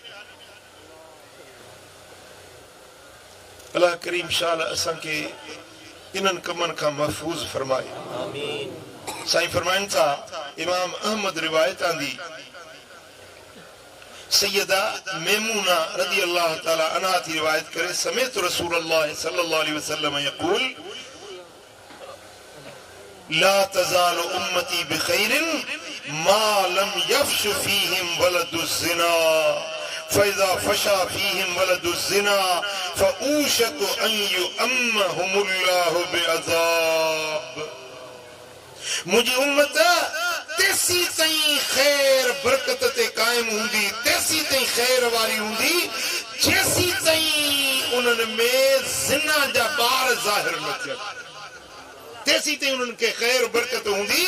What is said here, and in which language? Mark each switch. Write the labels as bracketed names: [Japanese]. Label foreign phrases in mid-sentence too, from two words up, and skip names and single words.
[Sindhi] अल्लाह करीम शाह असांखे इन्हनि कमनि खां महफूज़ फरमाए। साईं फरमाइनि था, इमाम अहमद रिवायत आंदी, सैयदा मैमूना [Arabic] رضي الله تعالى عنها [Sindhi] थी रिवायत करे, [Arabic] سمعت رسول الله صلى الله عليه وسلم يقول لا تزال أمتي بخير ما لم يفش فيهم ولد الزنا فإذا فشا فيهم ولد الزنا فأوشك أن يعمهم الله بعذاب. [Sindhi] मुंहिंजी उम्मत तेसी ताईं ख़ैर बरकत ते कायम हूंदी, तेसी ताईं ख़ैर वारी हूंदी, जेसी ताईं उन्हनि में ज़िना जा ॿार ज़ाहिर न थियनि, तेसी ताईं उन्हनि खे ख़ैर बरकत हूंदी।